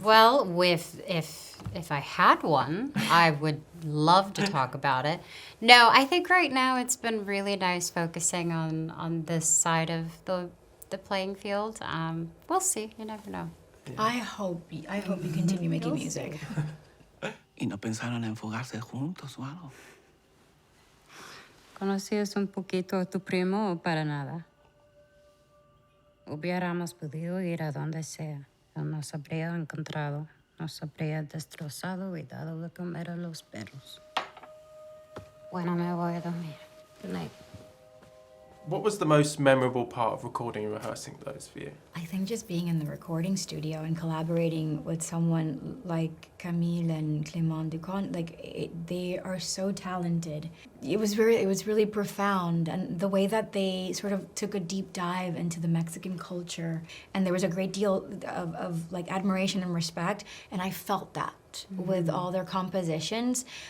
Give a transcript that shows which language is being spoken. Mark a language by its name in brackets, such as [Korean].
[English] Well, if I had one, I would love to talk about it. No, I think right now it's been really nice focusing on this side of the playing field. We'll see. You never know. I hope you continue making music. [Spanish] ¿Y no pensaron en fugarse juntos o algo? ¿Conocías un poquito a tu primo o para nada? Hubiéramos podido ir a donde sea. Él nos habría encontrado, nos habría destrozado y dado de comer a los perros. Bueno, me voy a dormir. Good night. [English] What was the most memorable part of recording and rehearsing those for you? I think just being in the recording studio and collaborating with someone like Camille and Clément Ducon, they are so talented. It was really profound, and the way that they sort of took a deep dive into the Mexican culture, and there was a great deal of like admiration and respect, and I felt that with all their compositions.